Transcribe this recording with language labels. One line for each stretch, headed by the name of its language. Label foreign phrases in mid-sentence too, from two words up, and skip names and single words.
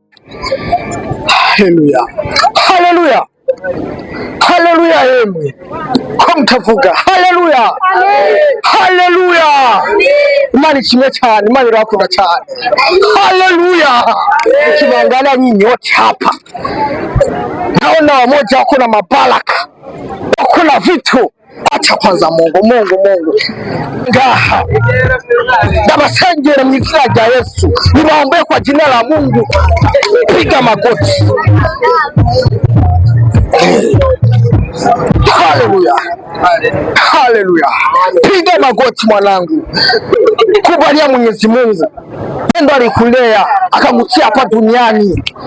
Rundi: Haleluya, haleluya, haleluya. Yemwe ko mutavuga haleluya, haleluya. Imana ishimwe cyane, Imana irakunda cyane. Haleluya.
Swahili: Ukimwangalia nyinyi wote hapa, naona wamoja wako na mabaraka, wako na vitu. Acha kwanza Mungu
Rundi: ngaha ndabasengera mu izina rya Yesu,
Swahili: nibaombee kwa jina la Mungu. Piga magoti. Haleluya, haleluya. Piga magoti mwanangu, kubalia Mwenyezi Mungu. Ndo alikulea akakutia hapa duniani.